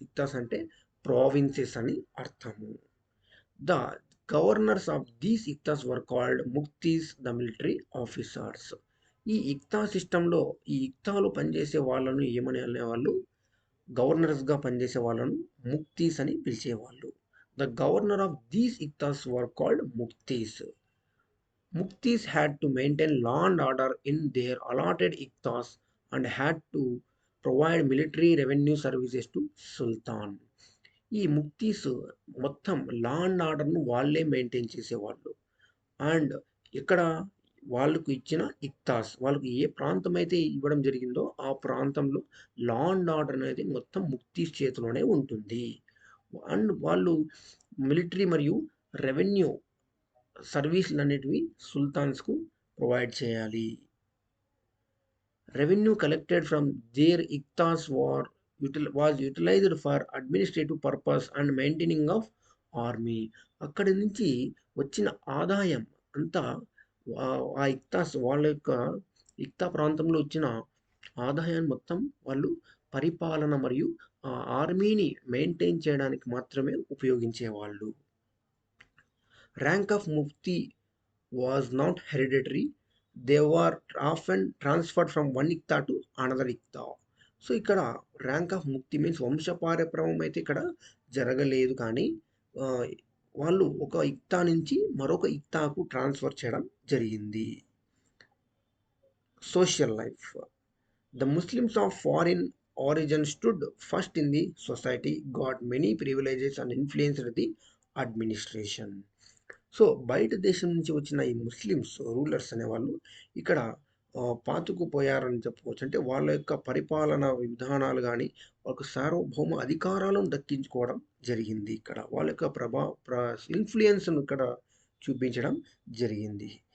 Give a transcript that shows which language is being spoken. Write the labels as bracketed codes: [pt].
[te] ఇక్తాస్ అంటే ప్రావిన్సెస్ అని అర్థము. [en] The governors of these iqtas were called muktis, the military officers. [te] ఈ ఇక్తా సిస్టంలో ఈ ఇక్తాలో పనిచేసే వాళ్ళను ఏమని అనేవాళ్ళు? గవర్నర్స్గా పనిచేసే వాళ్ళను ముక్తీస్ అని పిలిచేవాళ్ళు. [en] The governor of these iqtas were called muktis. Muktis had to maintain law and order in their allotted iqtas and had to provide military revenue services to Sultan. [te] ఈ ముక్తీస్ మొత్తం లా అండ్ ఆర్డర్ను వాళ్ళే మెయింటైన్ చేసేవాళ్ళు. అండ్ ఇక్కడ వాళ్ళకు ఇచ్చిన ఇక్తాస్, వాళ్ళకు ఏ ప్రాంతం అయితే ఇవ్వడం జరిగిందో ఆ ప్రాంతంలో లా అండ్ ఆర్డర్ అనేది మొత్తం ముక్తీస్ చేతిలోనే ఉంటుంది. అండ్ వాళ్ళు మిలిటరీ మరియు రెవెన్యూ సర్వీసులన్నిటివి సుల్తాన్స్‌కు ప్రొవైడ్ చేయాలి. [en] Revenue collected from their iqtas was utilized for administrative purpose and maintaining of army. [te] అక్కడి నుంచి వచ్చిన ఆదాయం అంతా ఆ ఇక్తాస్ వాళ్ళ యొక్క ఇక్తా ప్రాంతంలో వచ్చిన ఆదాయాన్ని మొత్తం వాళ్ళు పరిపాలన మరియు ఆర్మీని మెయింటైన్ చేయడానికి మాత్రమే ఉపయోగించేవాళ్ళు. [en] Rank of mufti was not hereditary. They were often transferred from one iqta to another iqta. [te] So ఇక్కడ ర్యాంక్ ఆఫ్ ముక్తి మీన్స్ వంశపారపర్యం అయితే ఇక్కడ జరగలేదు, కానీ వాళ్ళు ఒక ఇక్తా నుంచి మరొక ఇక్తాకు ట్రాన్స్ఫర్ చేయడం జరిగింది. [en] Social life. The Muslims of foreign origin stood first in the society, got many privileges and influenced the administration. [te] So బయట దేశం నుంచి వచ్చిన ఈ ముస్లిమ్స్ రూలర్స్ అనేవాళ్ళు ఇక్కడ పాతుకుపోయారని చెప్పుకోవచ్చు. అంటే వాళ్ళ యొక్క పరిపాలన విధానాలు కానీ వాళ్ళకు సార్వభౌమ అధికారాలను దక్కించుకోవడం జరిగింది. ఇక్కడ వాళ్ళ యొక్క ఇన్ఫ్లుయెన్స్ను ఇక్కడ చూపించడం జరిగింది.